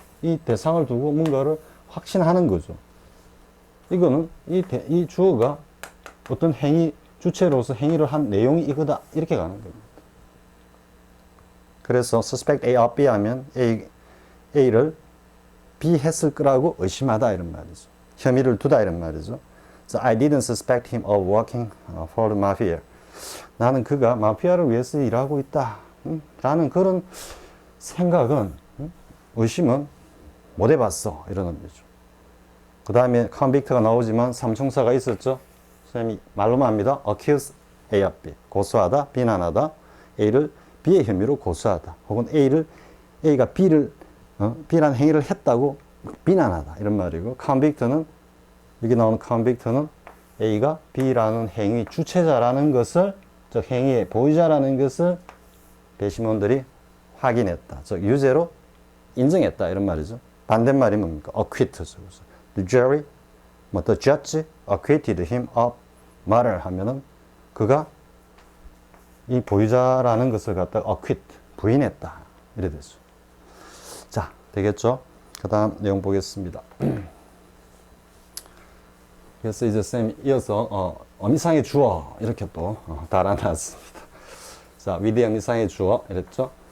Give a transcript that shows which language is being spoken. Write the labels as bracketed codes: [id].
[ko] 이 대상을 두고 뭔가를 확신하는 거죠. 이거는 이 주어가 어떤 행위 주체로서 행위를 한 내용이 이거다 이렇게 가는 겁니다. 그래서 [en] suspect A or B [ko] 하면 A를 B 했을 거라고 의심하다 이런 말이죠. 혐의를 두다 이런 말이죠. [en] So I didn't suspect him of working for the mafia. [ko] 나는 그가 마피아를 위해서 일하고 있다. 라는 그런 생각은, 의심은 못 해봤어. 이런 의미죠. 그 다음에 convict가 나오지만 삼총사가 있었죠. 선생님이 말로만 합니다. [en] accuse A or B. [ko] 고소하다, 비난하다. A를 B의 혐의로 고소하다. 혹은 A가 B란 행위를 했다고 비난하다. 이런 말이고, convict는 여기 나오는 convict는 A가 B라는 행위 주체자라는 것을, 즉 행위의 보유자라는 것을 배심원들이 확인했다. 즉 유죄로 인정했다 이런 말이죠. 반대말이 뭡니까? acquit죠. [en] The jury, the judge acquitted him of murder [ko] 하면은 그가 이 보유자라는 것을 갖다 [en] acquit, [ko] 부인했다. 이래 되죠. 자, 되겠죠? 그 다음 내용 보겠습니다. 그래서 이제 쌤이 이어서 어미상의 주어 이렇게 또 달아놨습니다. 자, 위대 어미상의 주어 이랬죠?